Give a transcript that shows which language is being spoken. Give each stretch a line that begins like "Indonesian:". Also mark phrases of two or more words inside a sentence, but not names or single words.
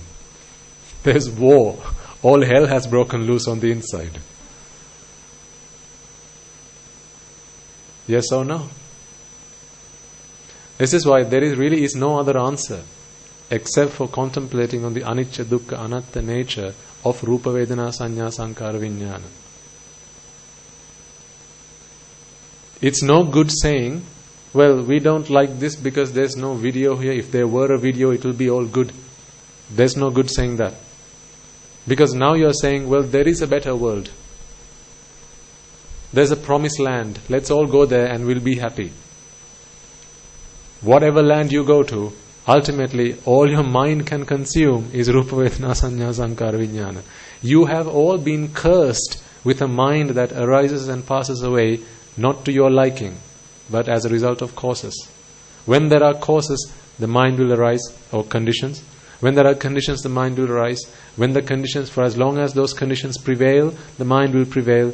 English: There's war. All hell has broken loose on the inside. Yes or no? This is why there really is no other answer except for contemplating on the
Pali: anicca, dukkha, anatta
English: nature of
Pali: rupa, vedana, sanya, sankara, vijnana.
English: It's no good saying, well, we don't like this because there's no video here. If there were a video, it will be all good. There's no good saying that. Because now you're saying, well, there is a better world. There's a promised land. Let's all go there and we'll be happy. Whatever land you go to, ultimately, all your mind can consume is
Pali: rupa, vedana, sanya, sankara, vijnana.
English: You have all been cursed with a mind that arises and passes away, not to your liking, but as a result of causes. When there are causes, the mind will arise, or conditions. When there are conditions, the mind will arise. When the conditions, for as long as those conditions prevail, the mind will prevail.